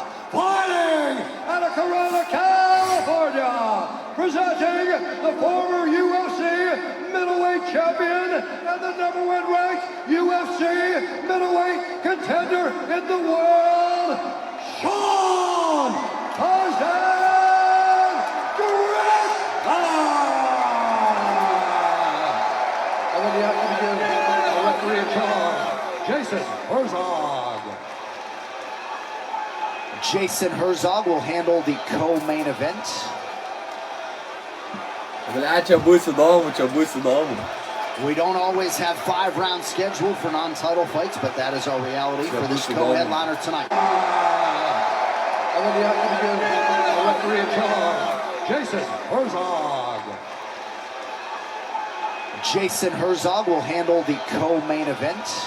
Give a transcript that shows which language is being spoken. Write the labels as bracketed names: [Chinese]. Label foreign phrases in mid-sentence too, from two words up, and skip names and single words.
[English] Fighting out of Corona, California, presenting the former UFC middleweight champion and the #1 ranked UFC middleweight contender in the world, Sean Tarzan Strickland! And then you have to begin the referee in charge, Jason Herzog. Jason Herzog will handle the co-main event. [Lithuanian] Čia bus įdomu. [English] We don't always have 5 rounds scheduled for non-title fights, but that is our reality for this co-headliner tonight. And then you have to begin the referee in charge, Jason Herzog. Jason Herzog will handle the co-main event.